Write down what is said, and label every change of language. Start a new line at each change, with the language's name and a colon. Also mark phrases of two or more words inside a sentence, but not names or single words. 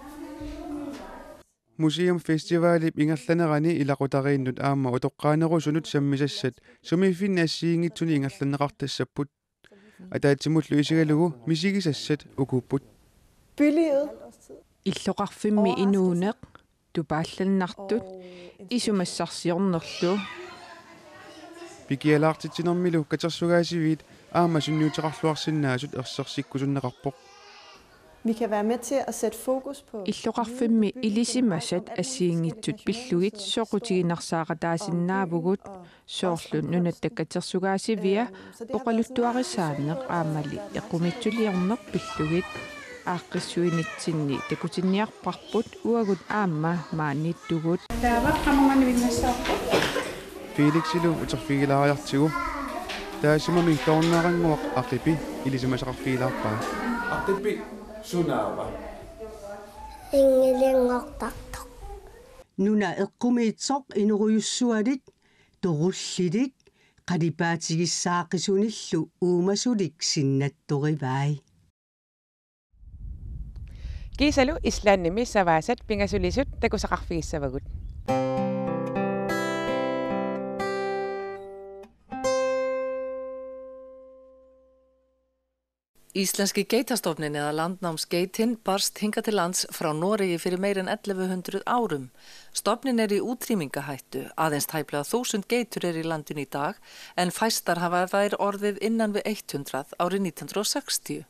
Kalaallisut: museumfestivalip ingerlanerani ilaqutariinnut aama utoqqaanerusunut sammisassat sumifinna assiingitsuni ingerlaneqartassapput ataatsimullu isigalugu misigisassat ukupput bylivet illoqarfimmi inuuneq tupaallannartut isumassarsiornerlu Pikialaartitsinermilu katersugaasiviit aama sunniuteqarluarsinnaasut ersersikkusunneqarpoq.
Danish: Vi kan være med til at sætte fokus på
Kalaallisut: Illoqarfimmi ilisimasat assiingitsut pillugit soqutiginarsaaqataasinnaavugut soorlun nunattakkatersugaasivia oqaluttuarisaaneq aamali eqqumitsuliorneq pillugit aaqqissuinitsinni takutinniarparput uagut aama maannittugut Felixilu uterfigilariartigu taasumami tornaaranguaq aqipi ilisimasaqarfigilaarpaa aqipi sunaava Ingeliangortartoq. Nuna eqqumiitsoq inuruyussualit torullilik qalipaatigissaaqqisunillu uumasulik sinnattorivai. Kiisalu islaannimi savaasat pingasulisut takusaqarfigissavagut.
Icelandic: Íslenski geitastofnin eða landnámsgeitin barst hingað til lands frá Noregi fyrir meir en 1100 árum. Stofnin í útrýmingahættu, aðeins tæplega 1000 geitur í landinu í dag, en fæstar hafa þær orðið innan við 100 árið 1960.